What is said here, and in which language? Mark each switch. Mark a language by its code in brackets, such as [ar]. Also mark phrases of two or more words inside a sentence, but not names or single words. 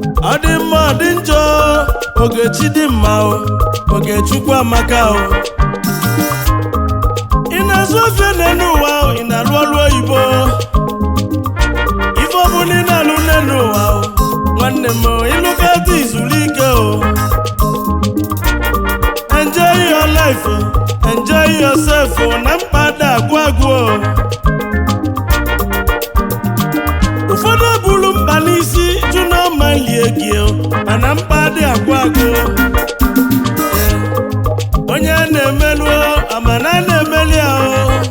[ig] Ọ dị mma, ọ dị njọ, Ogechi dị mma o, Ogechukwu amaka o. Ị na-azụ ofe n'enu ụwa o, ị na-alụ ọlụ oyibo. Ife ọbụla ị na-alụ n'enu ụwa o, nwanne m o, ịlụkata izuru ike o. [en] Enjoy your life o, enjoy yourself o, [ig] na mkpa ada agwụ agwụ o. Ụfọdụ buru mkpa n'isi, jụ na ọ ma lie gị o, mana mkpa dị agwụ agwụ. Onye na-emelụ o, amana na-emeli ya o.